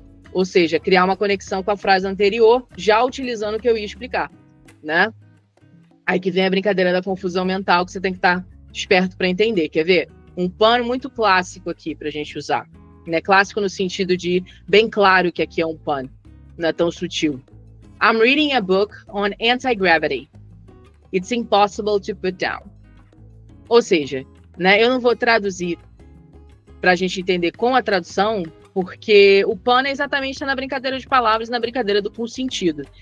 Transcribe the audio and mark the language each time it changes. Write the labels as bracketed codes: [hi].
[pt] Ou seja, criar uma conexão com a frase anterior, já utilizando o que eu ia explicar, né? Aí que vem a brincadeira da confusão mental, que você tem que estar esperto para entender. Quer ver? Um pano muito clássico aqui para a gente usar. Né? Clássico no sentido de bem claro que aqui é um pano. Não é tão sutil. [en] I'm reading a book on anti-gravity. It's impossible to put down. [pt] Ou seja, né, eu não vou traduzir para a gente entender com a tradução, porque o pano é exatamente na brincadeira de palavras, na brincadeira com sentido.